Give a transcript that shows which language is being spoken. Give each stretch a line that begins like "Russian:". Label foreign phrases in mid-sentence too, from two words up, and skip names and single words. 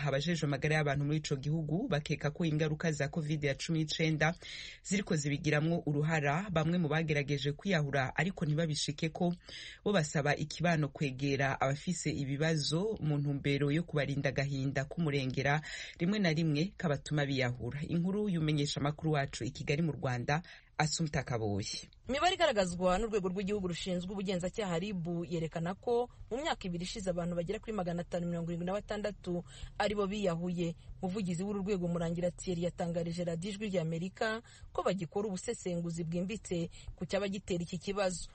Rundi: Abajejwe amagara y'abantu muri ico gihugu bakeka ko ingaruka za COVID-19 ziriko zibigiramwo uruhara. Bamwe mu bagerageje kwiyahura ariko ntibabishike ko bo basaba ikibano kwegera abafise ibibazo mu ntumbero yo kubarinda agahinda k'umurengera rimwe na rimwe kabatuma biyahura. Inkuru yumenyesha makuru wacu i Kigali mu Rwanda Asumta Kaboyi.
Kinyarwanda: Imibare igaragazwa n'urwego rw'igihugu rushinzwe ubugenzacyaha RIB yerekana ko mu myaka ibiri ishize abantu bagera kuri 576 aribo biyahuye. Muvugizi w'uru rwego Murangira Thierry yatangarije Radio Ijwi ry'Amerika ko bagikora ubusesenguzi bwimbitse ku cyaba gitera iki kibazo.